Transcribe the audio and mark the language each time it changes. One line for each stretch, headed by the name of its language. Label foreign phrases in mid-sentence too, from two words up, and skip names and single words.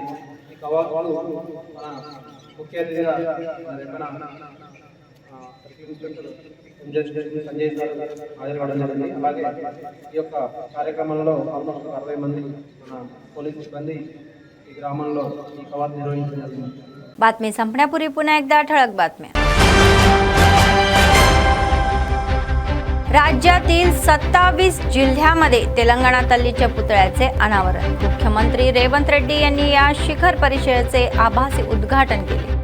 Telugu: ఈ కవాతులు మన ముఖ్య అతిథిగా సంజయ్ సార్ హాజరుపడడం జరిగింది. అలాగే ఈ యొక్క కార్యక్రమంలో ఆల్మోస్ట్ 60 మంది మన పోలీసు సిబ్బంది ఈ గ్రామంలో ఈ కవాతు నిర్వహించడం జరిగింది.
Marathi: बातमी संपण्यापूर्वी पुन्हा एकदा ठळक बातम्या. राज्यातील 27 जिल्ह्यामध्ये तेलंगणा तल्लीच्या पुतळ्याचे अनावरण. मुख्यमंत्री रेवंत रेड्डी यांनी या शिखर परिषदेचे आभासी उद्घाटन केले.